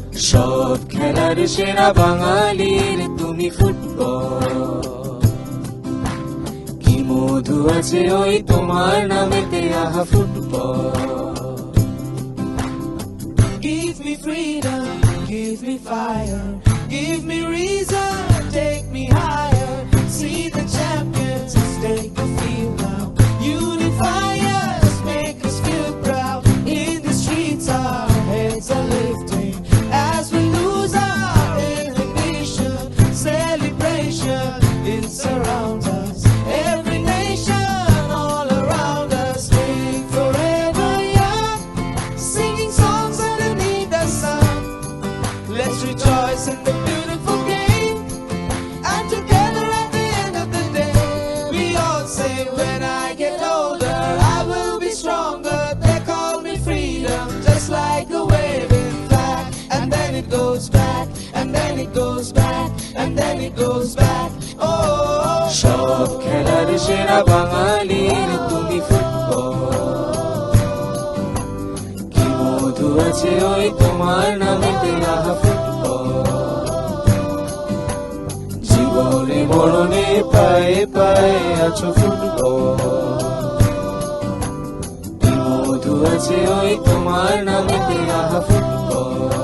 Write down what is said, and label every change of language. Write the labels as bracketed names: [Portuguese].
[Bangla] সব খেলার সেরা বাঙালির তুমি ফুটবল, কি মধু আছে ওই তোমার নামেতে, আহা football. [English] Give me freedom, give me fire, give me reason, take me higher. See the champions, take a field now. Unify us, make us feel proud. In the streets our heads are lifting as we lose our inhibition. Celebration, it surrounds us. Every nation all around us, sing forever young, singing songs underneath the sun. Let's rejoice in the beautiful game, and together at the end of the day, we all say, when I get older, I will be stronger. They call me freedom, just like a waving flag. And then it goes back, and then it goes back, and then it goes back. [Bangla] Oh, সব খেলার সেরা বাঙালির তুমি football, কি মধু আছে ওই তোমার নামেতে, আহা ফুটবল। জীবনে মরণে পায়ে পায়ে আছো ফুটবল, কি মধু আছে ওই তোমার নামেতে, আহা ফুটবল।